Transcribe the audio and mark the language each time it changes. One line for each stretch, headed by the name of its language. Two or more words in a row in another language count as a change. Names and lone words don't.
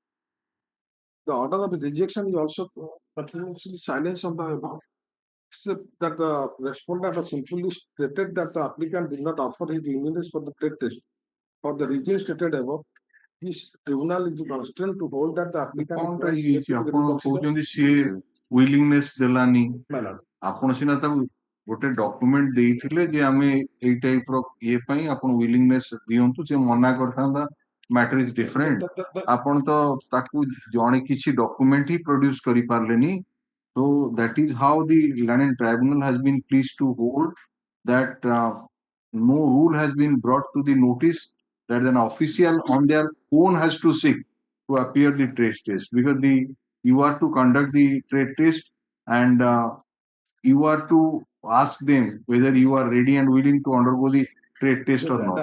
English: The order of rejection is also continuously silence on the above, except that the respondent has simply stated that the applicant did not offer his willingness for the trade test. For the reason stated above, this tribunal is constrained to hold that the applicant
Odia: କଣଟା
English: is
Odia: ହେଇଛି ଆପଣ
English: reconsidered.
Odia: କହୁଛନ୍ତି ସିଏ ୱିଲିଂନେସ୍ ଦେଲାନି
English: Manner.
Odia: ଆପଣ ସିନା ତାକୁ ଗୋଟେ ଡକୁମେଣ୍ଟ ଦେଇଥିଲେ ଯେ ଆମେ ଏଇ ଟାଇପ ର ଇଏ ପାଇଁ ଆପଣ ୱିଲିଂନେସ୍ ଦିଅନ୍ତୁ ସେ ମନା କରିଥାନ୍ତା
English: matter is different
Odia: ଆପଣ ତ ତାକୁ ଜଣେ କିଛି ଡକୁମେଣ୍ଟ ହିଁ ପ୍ରଡ୍ୟୁସ କରିପାରିଲେନି
English: so that is how the Learned Tribunal has been pleased to hold that no rule has been brought to the notice that an official on their own has to seek to appear the trade test because you are to conduct the trade test and you are to ask them whether you are ready and willing to undergo the trade test or not.